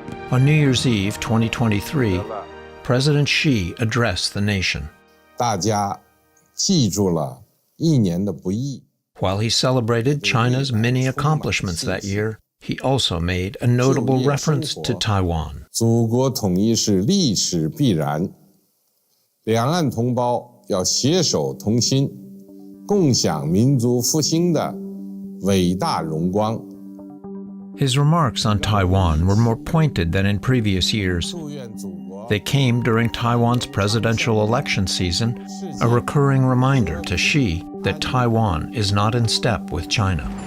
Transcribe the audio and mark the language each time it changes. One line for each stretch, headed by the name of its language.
English: On New Year's Eve 2023, President Xi addressed the nation. While he celebrated China's many accomplishments that year, he also made a notable reference to Taiwan.
Chinese: 祖国统一是历史必然，两岸同胞要携手同心，共享民族复兴的伟大荣光。
English: His remarks on Taiwan were more pointed than in previous years. They came during Taiwan's presidential election season, a recurring reminder to Xi that Taiwan is not in step with China.